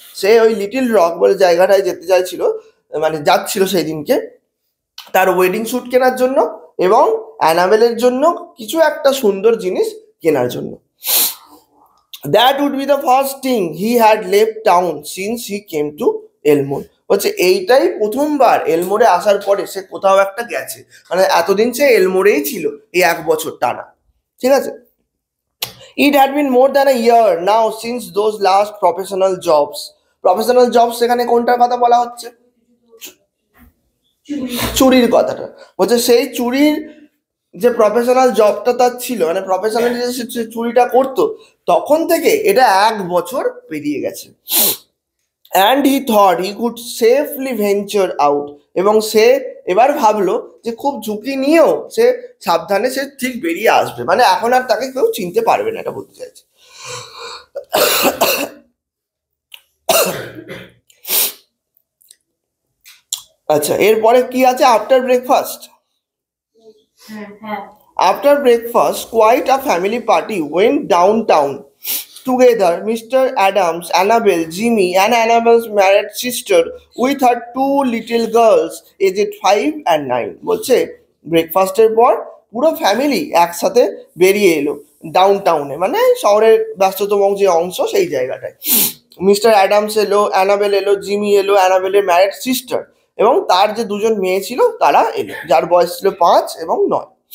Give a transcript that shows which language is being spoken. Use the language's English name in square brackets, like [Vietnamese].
[Bangla] সে ওই little rock বলে জায়গাটায় যেতে চাইছিল, মানে যাচ্ছিল সেই দিনকে তার ওয়েডিং স্যুট কেনার জন্য এবং অ্যানাবেলের জন্য কিছু একটা সুন্দর জিনিস কেনার জন্য। [English] That would be the first thing he had left town since he came to Elmore. [Bangla] বলছে এইটাই প্রথমবার এলমোরে আসার পরে সে কোথাও একটা গেছে, মানে এতদিন সে এলমোরেই ছিল এই 1 বছর টানা, ঠিক আছে। [English] It had been more than a year now since those last professional jobs. [Bangla] Professional job সেখানে কোনটার কথা বলা হচ্ছে? চুরির কথাটা বলছে। সেই চুরির যে প্রফেশনাল জবটা তার ছিল, মানে প্রফেশনালি যে সে চুরিটা করতো, তখন থেকে এটা 1 বছর পেরিয়ে গেছে। [English] and he thought he could safely venture out, [Bangla] এবং সে এবার ভাবলো যে খুব ঝুঁকি নিয়েও সে সাবধানে সে ঠিক বেরিয়ে আসবে, মানে এখন আর তাকে কেউ চিনতে পারবে না, এটা বলতে চাইছে। আচ্ছা, এরপরে কি আছে? [English] After breakfast. After breakfast, quite a family party went downtown. Together, Mr. Adams, Annabel, Jimmy, and Annabel's married sister with her 2 little girls aged 5 and 9. [Bangla] বলছে ব্রেকফাস্টের পর পুরো ফ্যামিলি একসাথে বেরিয়ে এলো ডাউনটাউনে, মানে শহরের ব্যস্ততম যে অংশ সেই জায়গাটায়। মিস্টার অ্যাডামস এলো, অ্যানাবেল এলো, জিমি এলো, অ্যানাবেলের ম্যারিড সিস্টার, এবং তার যে 2জন মেয়ে ছিল তারা এলো, যার বয়স ছিল 5 এবং 9।